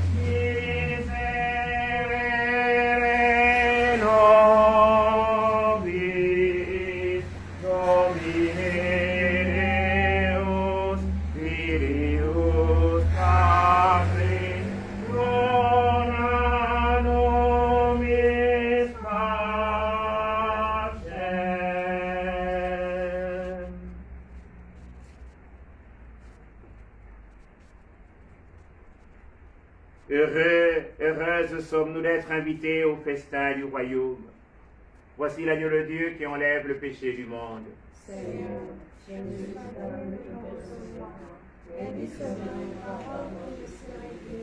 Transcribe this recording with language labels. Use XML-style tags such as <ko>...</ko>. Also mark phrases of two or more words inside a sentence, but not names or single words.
<la>miserere nobis, Domine Deus, Filius Patris, dona nobis pacem.</la> <fr>Heureuses sommes-nous d'être invités au festin du royaume. Voici l'agneau de Dieu qui enlève le péché du monde. Seigneur, je ne suis pas de te recevoir, mais dis seulement une parole, je serai guéri.</fr>